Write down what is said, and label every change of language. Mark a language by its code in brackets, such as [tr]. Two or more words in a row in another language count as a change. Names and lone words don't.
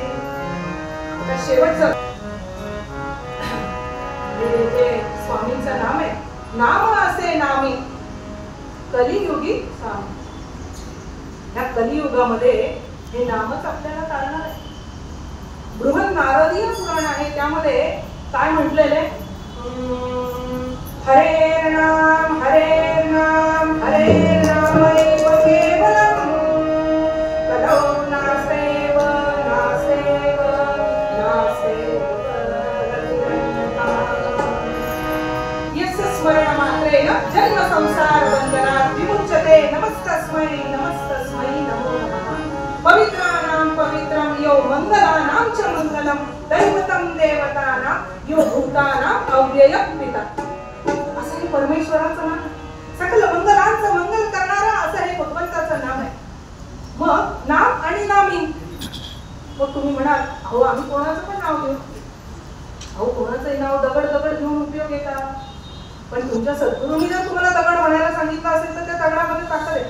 [mr] आता शेवटचं जे स्वामींचं नाम आहे, नाम असे नामी कलियुगी स्वामी. या कलियुगामध्ये हे नामच आपल्याला काढणार आहे. बृहन नारदीय पुराण आहे, त्यामध्ये काय म्हटलेले, [sa] हरे नाम हरे नाम हरे नामैव केवलम, कलौ नास्तेव नास्तेव नास्तेव यस्य स्मरण मात्रेण जन्म संसार बंधनात् विमुच्यते. नमस्तस्मै नमस्तस्मै नमो नमः. पवित्राणां पवित्रं यो मंगलानां च मंगलम, दैवतं देवतानां यो भूतानां अव्ययः पिता. [mr] असं हे परमेश्वराचं नाम, सकल मंगलांचं मंगल करणारा असं हे भगवंताचं नाम आहे. मग नाम आणि नामी. मग तुम्ही म्हणाल अहो आम्ही कोणाचं पण नाव घेऊ. अहो कोणाचंही नाव दगड दगड घेऊन उपयोग आहे का? पण तुमच्या सद्गुरूंनी जर तुम्हाला दगड म्हणायला सांगितलं असेल तर त्या दगडामध्ये ताकद आहे.